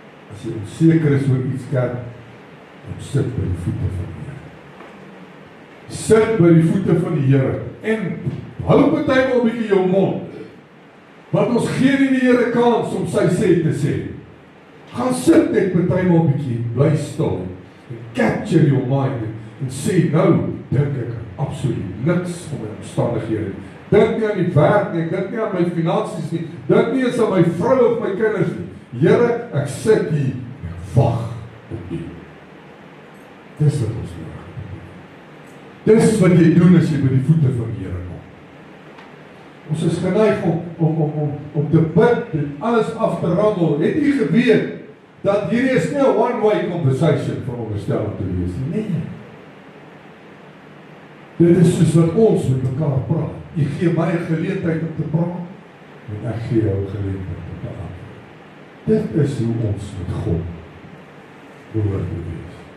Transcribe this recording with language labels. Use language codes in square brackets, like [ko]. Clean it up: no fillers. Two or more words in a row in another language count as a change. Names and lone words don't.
[af] as jy onseker is oor iets kerk, dan sit by die voete van die Here. Sit by die voete van die Here, en hou partymal 'n bietjie jou mond, want ons gee nie die Here kans om sy sê te sê. Gaan sit net partymal 'n bietjie, bly stil, en [en] capture your mind, [af] en sê, nou, dink ek absoluut niks van my omstandighede. Dink nie aan die werk nie, dink nie aan my finansies nie, dink nie eens aan my vrou of my kinders nie. Here, ek sit hier, en wag op U. Dis wat ons nodig. Dis wat jy doen as jy by die voete van die Here kom. Ons is geneig om te bid en alles af te rammel. Het jy geweet dat hierdie is nie 'n [en] one-way conversation [af] veronderstel om te wees nie? Nee. Dit is soos wat ons met mekaar praat. Jy gee my 'n geleentheid om te praat, en ek gee jou 'n geleentheid om te antwoord. Dit is hoe ons met God behoort te wees.